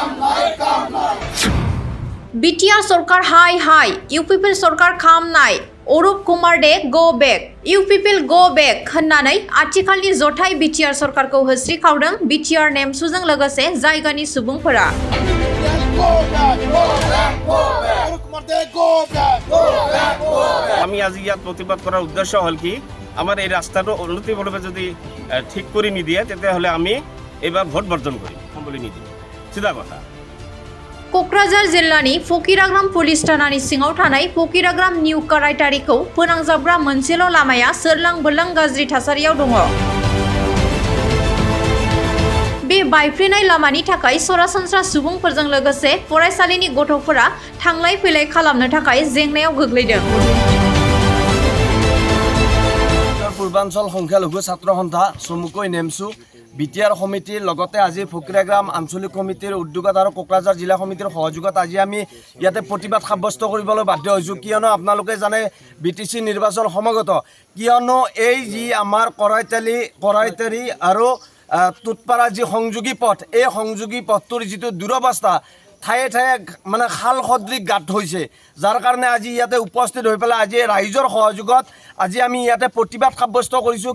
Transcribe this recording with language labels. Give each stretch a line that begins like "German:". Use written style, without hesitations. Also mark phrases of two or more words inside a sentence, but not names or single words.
Bodo: बिटिआर सरकार हाय इउपिपिएल सरकार खाम नाय अरुप कुमार दे गो बेक इउपिपिएल गो बेक होननानै आथिखालनि जथाय बिटिआर सरकारखौ होस्रिखावदों बिटिआर नेमसुजों लोगोसे जायगानि सुबुंफोरा।
Assamese: আমি আজি ইয়াত প্ৰতিবাদ কৰাৰ উদ্দেশ্য হ'ল কি আমাৰ এই ৰাস্তাটো উন্নতিমূলকভাৱে যদি ঠিক কৰি নিদিয়ে তেতিয়াহ'লে আমি এইবাৰ ভোট বৰ্জন কৰিম বুলি নিদিম চিধা কথা।
Bodo: क'क्राझार जिल्लानि फकिराग्राम पुलिस थानानि सिङाव थानाय फकिराग्राम निउ काराइटारिखौ फोनांजाबग्रा मोनसेल' लामाया सोरलां बोरलां गाज्रि थासारियाव दङ। बे बायफ्लेनाय लामानि थाखाय सरासनस्रा सुबुंफोरजों लोगोसे फरायसालिनि गथ'फोरा थांलाय फैलाय खालामनो थाखाय जेंनायाव गोग्लैदों।
Assamese: পূৰ্বাঞ্চল সংখ্যালঘু ছাত্ৰ সন্থা চমুকৈ নেমচু বিটিআৰ সমিতিৰ লগতে আজি ফকিৰাগ্ৰাম আঞ্চলিক সমিতিৰ উদ্যোগত আৰু কোকৰাঝাৰ জিলা সমিতিৰ সহযোগত আজি আমি ইয়াতে প্ৰতিবাদ সাব্যস্ত কৰিবলৈ বাধ্য হৈছোঁ। কিয়নো আপোনালোকে জানে বিটিচি নিৰ্বাচন সমাগত, কিয়নো এই যি আমাৰ কৰাইতাৰী আৰু টুটপাৰা যি সংযোগী পথ, এই সংযোগী পথটোৰ যিটো দুৰৱস্থা ঠায়ে ঠায়ে মানে খাল সদৃশ গাঁত হৈছে, যাৰ কাৰণে আজি ইয়াতে উপস্থিত হৈ পেলাই আজি ৰাইজৰ সহযোগত আজি আমি ইয়াতে প্ৰতিবাদ সাব্যস্ত কৰিছোঁ।